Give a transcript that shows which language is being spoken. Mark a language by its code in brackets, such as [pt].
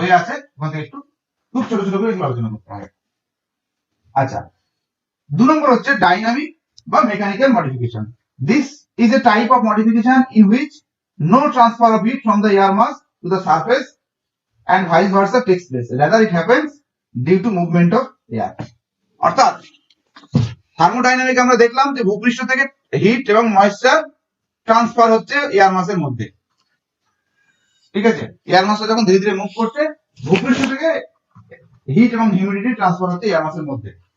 [bn] বইয়ে আছে, ওখান থেকে একটু খুব ছোট ছোট করে আলোচনা করতে হবে। আচ্ছা, 2 নম্বর হচ্ছে ডাইনামিক বা mechanical modification. [en] This is a type of modification in which no transfer of heat from the air mass to the surface and vice versa takes place, rather it happens due to movement of air. [bn] অর্থাৎ thermodynamic আমরা দেখলাম যে ভূপৃষ্ঠ থেকে hit এবং moisture transfer হচ্ছে air মাসের মধ্যে, ঠিক আছে? এয়ার মাসটা যখন ধীরে ধীরে মুভ করছে, ভূপৃষ্ঠ থেকে হিট এবং হিউমিডিটি ট্রান্সফার হচ্ছে এয়ার মাসের মধ্যে।